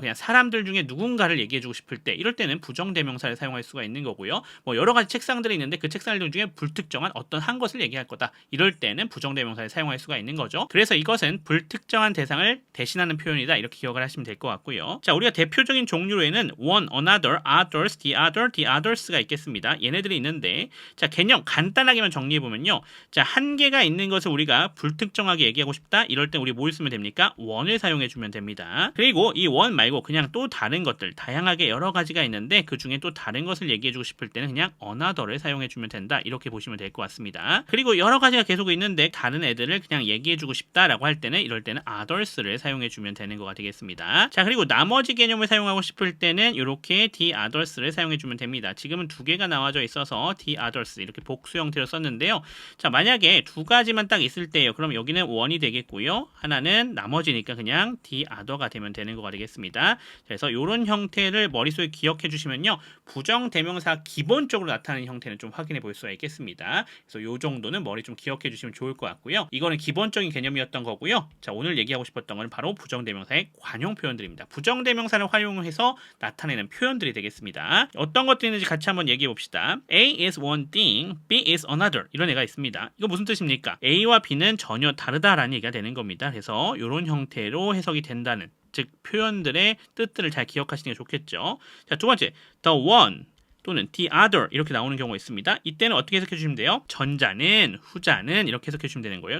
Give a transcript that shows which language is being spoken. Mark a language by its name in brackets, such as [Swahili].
[Korean] 그냥 사람들 중에 누군가를 얘기해주고 싶을 때 이럴 때는 부정대명사를 사용할 수가 있는 거고요. 뭐 여러 가지 책상들이 있는데 그 책상들 중에 불특정한 어떤 한 것을 얘기할 거다. 이럴 때는 부정대명사를 사용할 수가 있는 거죠. 그래서 이것은 불특정한 대상을 대신하는 표현이다. 이렇게 기억을 하시면 될 것 같고요. 자, 우리가 대표적인 종류로에는 one, another, others, the other, the others가 있겠습니다. 얘네들이 있는데 자, 개념 간단하게만 정리해보면요. 자, 한 개가 있는 것을 우리가 불특정하게 얘기하고 싶다. 이럴 때 우리 뭘 쓰면 됩니까? one을 사용해주면 됩니다. 그리고 이 one 말고 그냥 또 다른 것들 다양하게 여러 가지가 있는데 그 중에 또 다른 것을 얘기해주고 싶을 때는 그냥 another를 사용해주면 된다. 이렇게 보시면 될 것 같습니다. 그리고 여러 가지가 계속 있는데 다른 애들을 그냥 얘기해주고 싶다라고 할 때는 이럴 때는 others를 사용해주면 되는 거가 되겠습니다. 자, 그리고 나머지 개념을 사용하고 싶을 때는 이렇게 the others를 사용해주면 됩니다. 지금은 두 개가 나와져 있어서 the others 이렇게 복수 형태로 썼는데요. 자, 만약에 두 가지만 딱 있을 때예요. 그럼 여기는 one이 되겠고요. 하나는 나머지니까 그냥 the other가 되면 되는 거가 되겠습니다. 그래서 이런 형태를 머릿속에 기억해 주시면요. 부정 대명사 기본적으로 나타나는 형태는 좀 확인해 볼 수가 있겠습니다. 그래서 이 정도는 머리 좀 기억해 주시면 좋을 것 같고요. 이거는 기본적인 개념이었던 거고요. 자, 오늘 얘기하고 싶었던 건 바로 부정 대명사의 관용 표현들입니다. 부정 대명사를 활용해서 나타내는 표현들이 되겠습니다. 어떤 것들이 있는지 같이 한번 얘기해 봅시다. [English] A is one thing, B is another [Korean] 이런 애가 있습니다. 이거 무슨 뜻입니까? A와 B는 전혀 다르다라는 얘기가 되는 겁니다. 그래서 이런 형태로 해석이 된다는 즉 표현들의 뜻들을 잘 기억하시는 게 좋겠죠. 자, 두 번째 the one 또는 the other 이렇게 나오는 경우가 있습니다. 이때는 어떻게 해석해 주시면 돼요? 전자는, 후자는 이렇게 해석해 주시면 되는 거예요.